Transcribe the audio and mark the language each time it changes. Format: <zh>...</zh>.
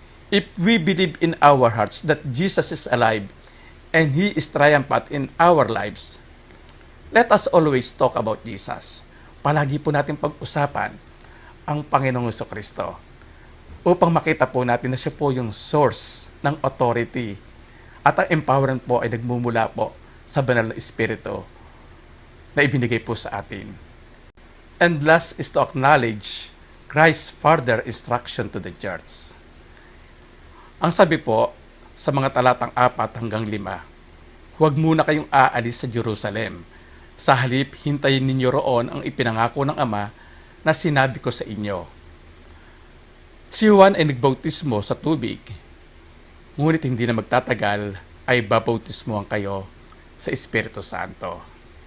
<en>If we believe in our hearts that Jesus is alive and He is triumphant in our lives, let us always talk about Jesus.</en> <tl>Palagi po natin pag-usapan ang Panginoong Jesucristo upang makita po natin na siya po yung source ng authority at ang empowerment po ay nagmumula po sa banal na Espiritu na ibinigay po sa atin.</tl> <en>And last is to acknowledge Christ's further instruction to the church.</en> <tl>Ang sabi po sa mga talatang 4 hanggang 5, huwag muna kayong aalis sa Jerusalem. Sa halip, hintayin ninyo roon ang ipinangako ng Ama na sinabi ko sa inyo. Si Juan ay nagbautismo sa tubig, ngunit hindi na magtatagal ay babautismohan kayo sa Espiritu Santo.</tl>